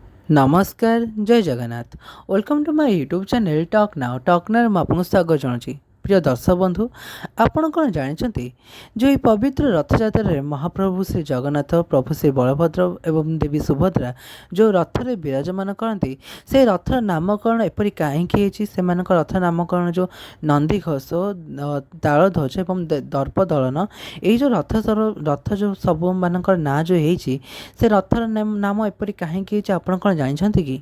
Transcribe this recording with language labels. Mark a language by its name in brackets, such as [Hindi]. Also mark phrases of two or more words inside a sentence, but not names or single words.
[Odia] ନମସ୍କାର ଜୟ ଜଗନ୍ନାଥ [English] welcome to my YouTube channel Talk Now Talk Now [Odia] ମୁଁ ଆପଣଙ୍କୁ ସ୍ୱାଗତ ଜଣାଉଛି। ପ୍ରିୟ ଦର୍ଶକ ବନ୍ଧୁ, ଆପଣ କ'ଣ ଜାଣିଛନ୍ତି ଯେ ଏହି ପବିତ୍ର ରଥଯାତ୍ରାରେ ମହାପ୍ରଭୁ ଶ୍ରୀ ଜଗନ୍ନାଥ, ପ୍ରଭୁ ଶ୍ରୀ ବଳଭଦ୍ର ଏବଂ ଦେବୀ ସୁଭଦ୍ରା ଯେଉଁ ରଥରେ ବିରାଜମାନ କରନ୍ତି, ସେହି ରଥର ନାମକରଣ ଏପରି କାହିଁକି ହେଇଛି? ସେମାନଙ୍କ ରଥ ନାମକରଣ ଯେଉଁ ନନ୍ଦିଘୋଷ, ତାଳଧ୍ୱଜ ଏବଂ ଦର୍ପଦଳନ, ଏଇ ଯେଉଁ ରଥ ଯେଉଁ ସବୁମାନଙ୍କର ନାଁ ଯେଉଁ ହେଇଛି, ସେ ରଥର ନାମ ଏପରି କାହିଁକି ହେଇଛି ଆପଣ କ'ଣ ଜାଣିଛନ୍ତି କି?